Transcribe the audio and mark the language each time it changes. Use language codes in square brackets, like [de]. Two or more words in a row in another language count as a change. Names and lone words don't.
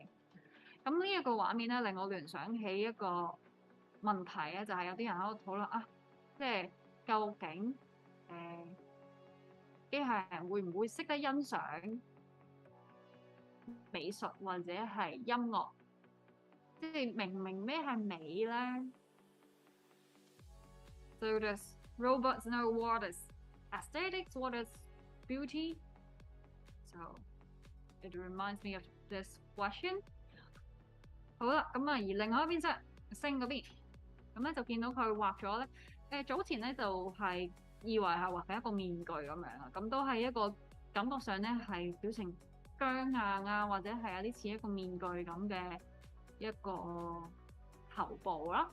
[yue] 呢一個畫面咧令我聯想起一個問題咧，就係有啲人喺度討論啊，即係究竟機械人會唔會識得欣賞美術或者係音樂？即係明唔明咩係美咧 [en] ？So does robots know what is aesthetics, what is beauty? So it reminds me of this question. [yue] 好啦，而另外一邊即係星嗰邊，咧就見到佢畫咗咧，早前咧就係以為係畫緊一個面具咁樣啊，都係一個感覺上咧係表情僵硬啊，或者係有啲似一個面具咁嘅一個頭部啦。